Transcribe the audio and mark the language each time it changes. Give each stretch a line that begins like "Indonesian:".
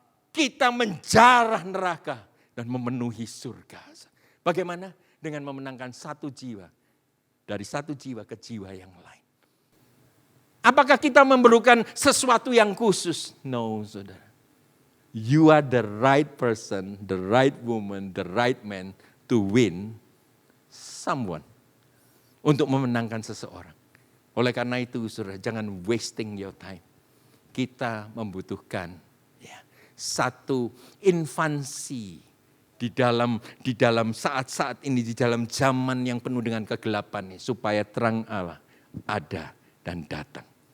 Indonesian: Kita menjarah neraka dan memenuhi surga. Bagaimana? Dengan memenangkan satu jiwa. Dari satu jiwa ke jiwa yang lain. Apakah kita memerlukan sesuatu yang khusus?
English: No,
Indonesian: saudara.
English: You are the right person, the right woman, the right man to win someone.
Indonesian: Untuk memenangkan seseorang. Oleh karena itu, saudara, jangan
English: wasting your time.
Indonesian: Kita membutuhkan satu infansi di dalam saat-saat ini, di dalam zaman yang penuh dengan kegelapan ini, supaya terang Allah ada dan datang.